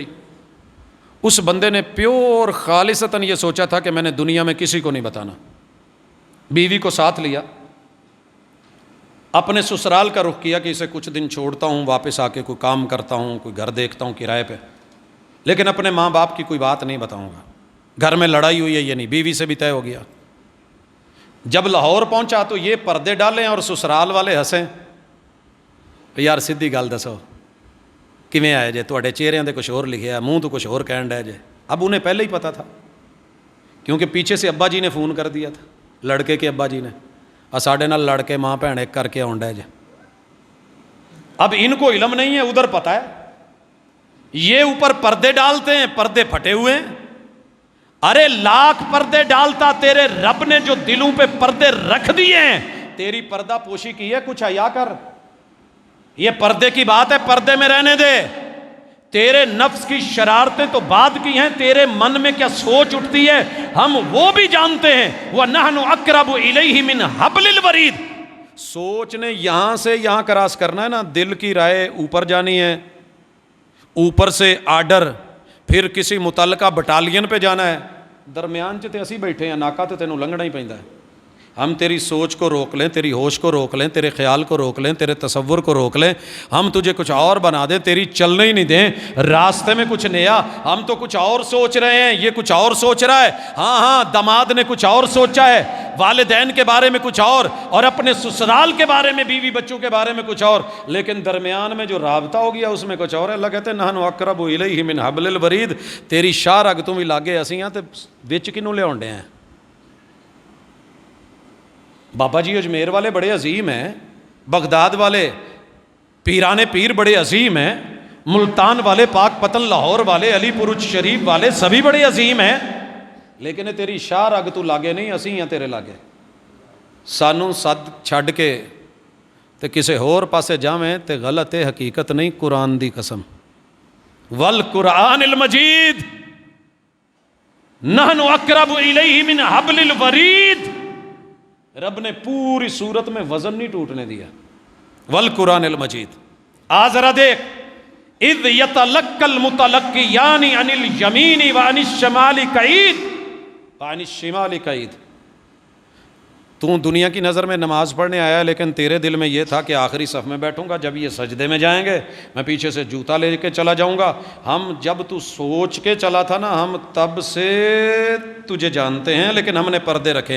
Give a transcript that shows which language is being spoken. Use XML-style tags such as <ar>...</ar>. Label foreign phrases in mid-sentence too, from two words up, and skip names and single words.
<ur>اس بندے نے پیور خالصتاً یہ سوچا تھا کہ میں نے دنیا میں کسی کو نہیں بتانا، بیوی کو ساتھ لیا، اپنے سسرال کا رخ کیا کہ اسے کچھ دن چھوڑتا ہوں، واپس آ کے کوئی کام کرتا ہوں، کوئی گھر دیکھتا ہوں کرائے پہ، لیکن اپنے ماں باپ کی کوئی بات نہیں بتاؤں گا۔ گھر میں لڑائی ہوئی ہے یہ نہیں، بیوی سے بھی طے ہو گیا۔ جب لاہور پہنچا تو یہ پردے ڈالیں اور سسرال والے ہنسیں،</ur> <pa>یار سیدھی گل دسو کیویں آئے جے، تواڈے چہریاں تے کچھ اور لکھیا، منہ تو کچھ اور کہن ڈے جے۔</pa> <ur>اب انہیں پہلے ہی پتہ تھا کیونکہ پیچھے سے ابا جی نے فون کر دیا تھا، لڑکے کے ابا جی نے،</ur> <pa>ساڈے نال لڑ کے ماں بھن ایک کر کے آن ڈے جے۔</pa> <ur>اب ان کو علم نہیں ہے، ادھر پتہ ہے، یہ اوپر پردے ڈالتے ہیں، پردے پھٹے ہوئے ہیں۔ ارے لاکھ پردے ڈالتا، تیرے رب نے جو دلوں پہ پردے رکھ دیے ہیں، تیری پردہ پوشی کی ہے، کچھ حیا کر۔ یہ پردے کی بات ہے، پردے میں رہنے دے۔ تیرے نفس کی شرارتیں تو بعد کی ہیں، تیرے من میں کیا سوچ اٹھتی ہے ہم وہ بھی جانتے ہیں۔</ur> <ar>وَنَحْنُ أَقْرَبُ إِلَيْهِ مِنْ حَبْلِ الْوَرِيدِ۔</ar> <ur>سوچ نے یہاں سے یہاں کراس کرنا ہے نا، دل کی رائے اوپر جانی ہے، اوپر سے آرڈر، پھر کسی متعلقہ بٹالین پہ جانا ہے،</ur> <pa>درمیان تے اسی بیٹھے ہیں، ناکا تے تینوں لنگنا ہی پیندا ہے۔</pa> <ur>ہم تیری سوچ کو روک لیں، تیری ہوش کو روک لیں، تیرے خیال کو روک لیں، تیرے تصور کو روک لیں، ہم تجھے کچھ اور بنا دیں، تیری چلنے ہی نہیں دیں، راستے میں کچھ نیا، ہم تو کچھ اور سوچ رہے ہیں، یہ کچھ اور سوچ رہا ہے، ہاں داماد نے کچھ اور سوچا ہے، والدین کے بارے میں کچھ اور اپنے سسرال کے بارے میں، بیوی بچوں کے بارے میں کچھ اور، لیکن درمیان میں جو رابطہ ہو گیا اس میں کچھ اور ہے۔ اللہ کہتے ہیں</ur> <ar>نحن اقرب الیہ من حبل الورید،</ar> <pa>تیری شاہ رگ تو بھی لاگے اسی ہاں تے وچ کینوں لیاون ڈے ہیں۔</pa> <ur>بابا جی اجمیر والے بڑے عظیم ہیں، بغداد والے پیران پیر بڑے عظیم ہیں، ملتان والے، پاک پتن لاہور والے، علی پور شریف والے سبھی بڑے عظیم ہیں،</ur> <pa>لیکن تیری شاہ رگ تو لاگے نہیں، اسی ہیں تیرے لاگے۔ سانوں سد چھڈ کے تے کسے ہور پاسے جاویں تے غلط ہے، حقیقت نہیں، قرآن دی قسم۔</pa> <ar>والقرآن المجید نحن اقرب الیہ من حبل الورید،</ar> <ur>رب نے پوری صورت میں وزن نہیں ٹوٹنے دیا۔</ur> <ar>والقرآن المجید،</ar> <ur>ذرا دیکھ،</ur> <ar>اذ یتلقی المتلقیان عن الیمین وعن الشمال قعید وعن الشمال قعید۔</ar> <ur>تو دنیا کی نظر میں نماز پڑھنے آیا، لیکن تیرے دل میں یہ تھا کہ آخری صف میں بیٹھوں گا، جب یہ سجدے میں جائیں گے میں پیچھے سے جوتا لے کے چلا جاؤں گا۔ ہم جب تو سوچ کے چلا تھا نا، ہم تب سے تجھے جانتے ہیں، لیکن ہم نے پردے رکھے ہیں۔</ur>